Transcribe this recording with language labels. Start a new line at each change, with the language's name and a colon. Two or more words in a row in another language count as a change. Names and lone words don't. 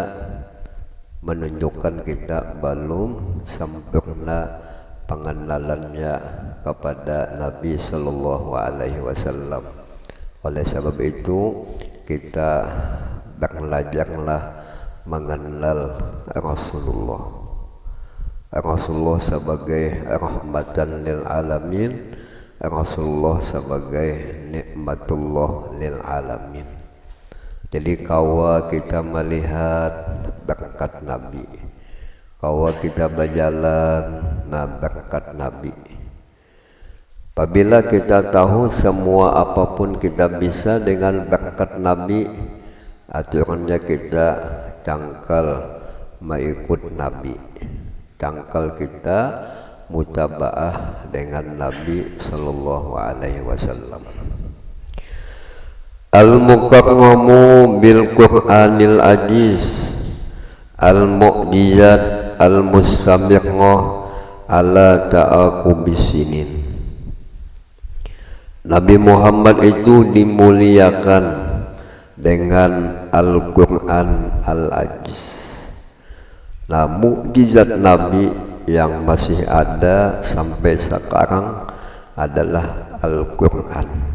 Indonesian: Menunjukkan kita belum sempurna pengenalannya kepada Nabi
Arabic: صلى الله عليه وسلم.
Indonesian: Oleh sebab itu kita belajarlah mengenal Rasulullah. Rasulullah sebagai
Arabic: رحمة للعالمين,
Indonesian: Rasulullah sebagai
Arabic: نعمة الله للعالمين.
Indonesian: Jadi kawa kita melihat berkat Nabi, kawa kita berjalan berkat Nabi. Apabila kita tahu semua apapun kita bisa dengan berkat Nabi, aturannya kita cangkal mengikut Nabi, cangkal kita mutabaah dengan Nabi
Arabic: صلى الله عليه وسلم. المكرم بالقرآن العزيز، المعجزة المستمرة على تعاقب السنين.
Indonesian: Nabi Muhammad itu dimuliakan dengan Al-Quran Al-Aziz. Nah, mukjizat Nabi yang masih ada sampai sekarang adalah Al-Quran.